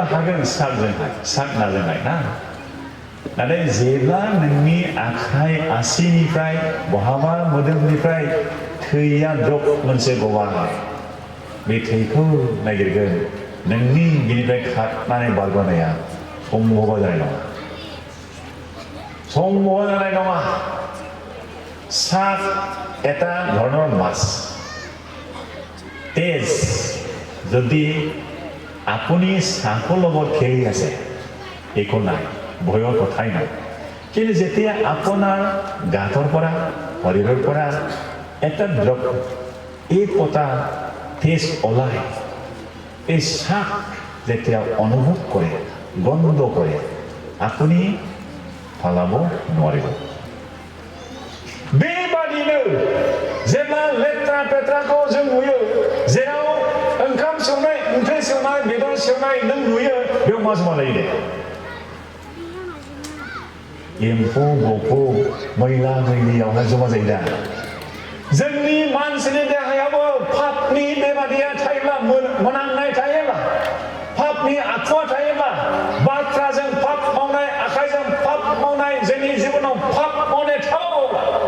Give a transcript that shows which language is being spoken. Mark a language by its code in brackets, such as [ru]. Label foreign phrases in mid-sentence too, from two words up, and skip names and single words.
[brx] हागोन साग नाजोंहाय ना नाथाय जेब्ला नोंनि आखाइ आसिनिफ्राय बहाबा मोदोमनिफ्राय थैया द्रप मोनसे गबाय बे थैखौ नागिरगोन नोंनि बिनिफ्राय खारनानै बारग'नाया सम्भब जानाय नङा साग [as] এটা ধৰণৰ মাছ তেজ যদি আপুনি চাকৰ লগত খেলি আছে একো নাই ভয়ৰ কথাই নাই কিন্তু যেতিয়া আপোনাৰ গাঁতৰ পৰা শৰীৰৰ পৰা এটা ড্ৰপ এই পতা তেজ ওলায় এই চাক যেতিয়া অনুভৱ কৰে গন্ধ কৰে আপুনি ফালাব নোৱাৰিব [brx] बेबादिनो जेब्ला लेथ्रा पेथ्राखौ जों नुयो जेराव ओंखाम संनाय ओंख्रि संनाय बेदर संनाय नों नुयो बेयाव मा जमा जायो दे एम्फौ बफौ मैला मैलियावहाय जमा जायो दा जोंनि मानसिनि देहायावबो पापनि बेबादिया थायोब्ला मोनामनाय थायोब्ला पापनि आखुआ थायोब्ला बाथ्राजों पाप मावनाय आखाइजों पाप मावनाय जोंनि जिबनाव पाप मावनाय थाबावोब्ला